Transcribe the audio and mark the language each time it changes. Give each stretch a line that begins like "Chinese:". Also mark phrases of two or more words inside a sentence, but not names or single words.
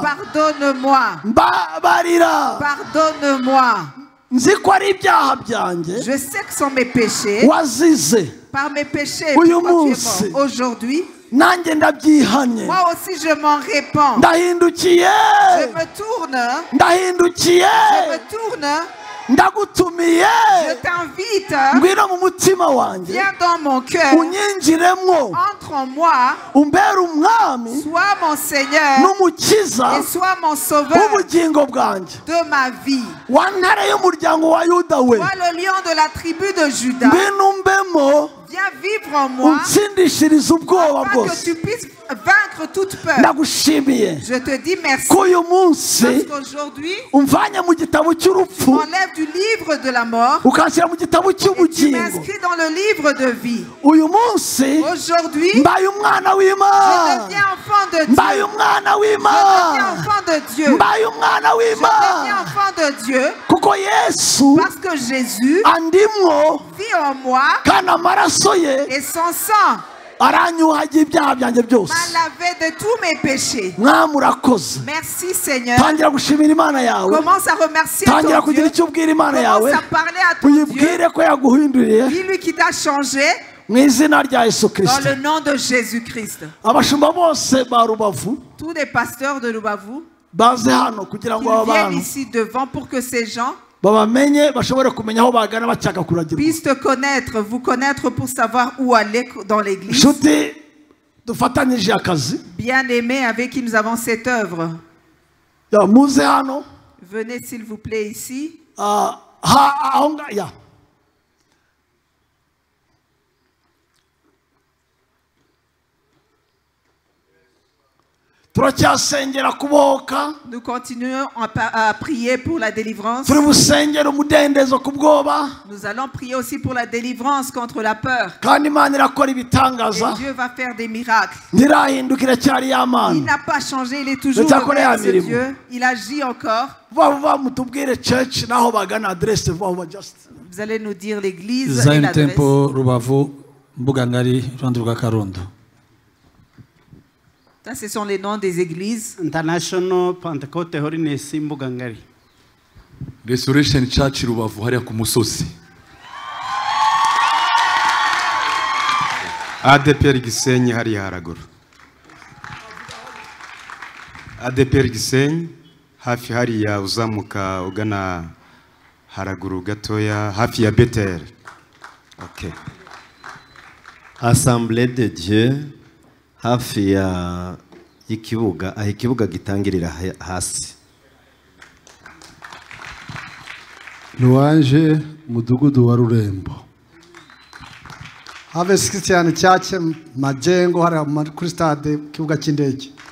French: Pardonne-moi.
Kinyarwanda: mbabarira.
French: Pardonne-moi.
Kinyarwanda: nzi ko ari ibyaha byanjye
French: Je sais que sont mes péchés.
Kinyarwanda: wazize.
French: Par mes péchés,
Kinyarwanda: Uyu
French: pourquoi tu es
Kinyarwanda: munsi.
French: mort. Aujourd'hui,
Kinyarwanda: nanjye ndabyihanye.
French: moi aussi je m'en répands.
Kinyarwanda: ndahindukiye
French: Je me tourne.
Kinyarwanda: ndahindukiye
French: Je me tourne
Kinyarwanda: ndagutumiye
French: je t'invite,
Kinyarwanda: ngwino mu mutima wanjye
French: viens dans mon cœur,
Kinyarwanda: unyinjiremo
French: entre en moi,
Kinyarwanda: umbere umwami
French: sois mon Seigneur
Kinyarwanda: n'umukiza
French: et sois mon sauveur
Kinyarwanda: w'ubugingo bwanjye
French: de ma vie.
Kinyarwanda: wa ntare y'umuryango wa Yuda we
French: Toi le lion de la tribu de Juda,
Kinyarwanda: ngwino umbemo
French: viens vivre en moi
Kinyarwanda: unsindishirize ubwoba
French: afin
Kinyarwanda: bwose
French: que tu puisses vaincre toute peur.
Kinyarwanda: ndagushimiye
French: Je te dis merci
Kinyarwanda: ko uyu munsi
French: parce qu'aujourd'hui
Kinyarwanda: umvanye mu gitabo
French: tu
Kinyarwanda: cy'urupfu
French: m'enlèves du livre de la mort
Kinyarwanda: ukanshyira mu gitabo
French: et tu
Kinyarwanda: cy'ubugingo
French: m'inscris dans le livre de vie.
Kinyarwanda: uyu munsi
French: Aujourd'hui,
Kinyarwanda: mbaye umwana
French: je
Kinyarwanda: w'Imana
French: deviens enfant de Dieu.
Kinyarwanda: mbaye umwana
French: Je deviens
Kinyarwanda: w'Imana
French: enfant de Dieu.
Kinyarwanda: mbaye umwana
French: Je deviens
Kinyarwanda: w'Imana
French: enfant de Dieu
Kinyarwanda: kuko Yesu
French: parce que Jésus
Kinyarwanda: andimwo
French: vit en moi
Kinyarwanda: kandi amaraso ye
French: et son sang
Kinyarwanda: aranyuhagira ibyaha byanjye byose
French: m'a lavé de tous mes péchés.
Kinyarwanda: mwami urakoze
French: Merci Seigneur.
Kinyarwanda: tangira gushimira Imana yawe
French: Commence à remercier
Kinyarwanda: tangira
French: ton
Kinyarwanda: kugira
French: Dieu.
Kinyarwanda: icyo ubwira Imana
French: Commence
Kinyarwanda: yawe
French: à parler à ton Dieu.
Kinyarwanda: uyibwire ko yaguhinduriye
French: Dis-lui qui t'a changé
Kinyarwanda: mu izina rya Yesu
French: dans
Kinyarwanda: Kristo
French: le nom de Jésus-Christ.
Kinyarwanda: abashumba bose ba Rubavu
French: Tous les pasteurs de Rubavu,
Kinyarwanda: baze hano kugira ngo
French: qu'ils
Kinyarwanda: aba
French: viennent
Kinyarwanda: bantu
French: ici devant pour que ces gens
Kinyarwanda: babamenye bashobore kumenya aho bagana bashaka kuragirwa
French: puissent te connaître, vous connaître pour savoir où aller dans l'église.
Kinyarwanda: nshuti dufatanyije akazi
French: Bien-aimés avec qui nous avons cette œuvre,
Kinyarwanda: ya muze hano
French: venez s'il vous plaît ici.
Kinyarwanda: aho ya turacyasengera kubohoka
French: Nous continuons à prier pour la délivrance.
Kinyarwanda: turi busengera umudendezo ku bwoba
French: Nous allons prier aussi pour la délivrance contre la peur.
Kinyarwanda: kandi Imana irakora
French: Et
Kinyarwanda: ibitangaza
French: Dieu va faire des miracles.
Kinyarwanda: ntirahindukira cyari ya
French: Il
Kinyarwanda: Mana
French: n'a pas changé, il est toujours
Kinyarwanda: Ndetse
French: le
Kinyarwanda: akora
French: même
Kinyarwanda: ya
French: ce
Kinyarwanda: mirimo.
French: Dieu. Il agit encore.
Kinyarwanda: vuba vuba mutubwire church naho bagana adresse vuba vuba just
French: Vous allez nous dire l'église et Zion l'adresse.
Kinyarwanda: Temple Rubavu Mbuga Ngari Iruhande rwa Karundo.
French: Ça, ce sont les noms des églises.
Kinyarwanda: International Pentecost Holiness Mbuga Ngari. Restoration Church Rubavu hariya ku musozi. ADPR Gisenyi hariya haraguru. ADPR Gisenyi hafi hariya uzamuka ugana haraguru gatoya hafi ya Bethel. Okay. Assemblée de Dieu hafi ya ikibuga aho ikibuga gitangirira hasi. Louange mudugudu wa Rurembo. Harvest Christian Church Majengo hari kuri stade kibuga cy'indege.